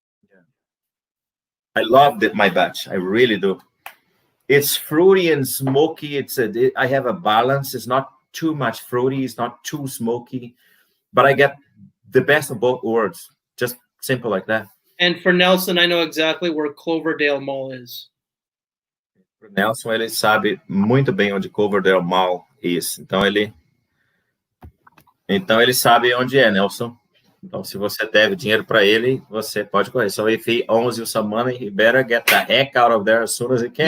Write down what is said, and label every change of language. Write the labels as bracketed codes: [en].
[en] Yeah. I love my batch. I really do. It's fruity and smoky. I have a balance. It's not too much fruity. It's not too smoky. But I get the best of both worlds. Just simple like that. And for Nelson, I know exactly where Cloverdale Mall is. [pt] Para Nelson, ele sabe muito bem onde Cloverdale Mall is. Então ele sabe onde é, Nelson. Então, se você deve dinheiro para ele, você pode correr. [en] So if he owns you some money, he better get the heck out of there as soon as he can.